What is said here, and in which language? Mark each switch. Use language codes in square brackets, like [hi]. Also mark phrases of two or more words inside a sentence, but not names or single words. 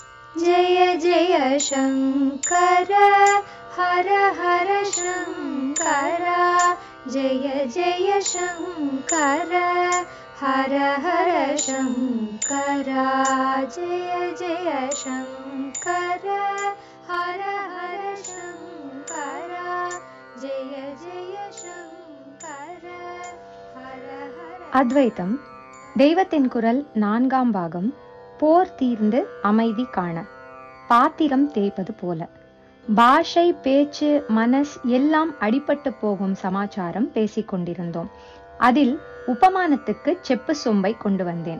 [sa] जय जय शङ्कर हर हर शङ्कर जय जय शङ्कर हर हर शङ्कर जय जय शङ्कर हर हर शङ्कर जय जय शङ्कर हर हर. [ta] அத்வைத்தம் தெய்வத்தின் குரல் 4ஆம் பாகம். போர் தீர்ந்து அமைதி காண. பாத்திரம் தேய்ப்பது போல. பாஷை, பேச்சு, மனஸ் எல்லாம் அடிபட்டு போகும் சமாச்சாரம் பேசிக்கொண்டிருந்தோம். அதில் உபமானத்துக்கு செப்பு சொம்பை கொண்டு வந்தேன்.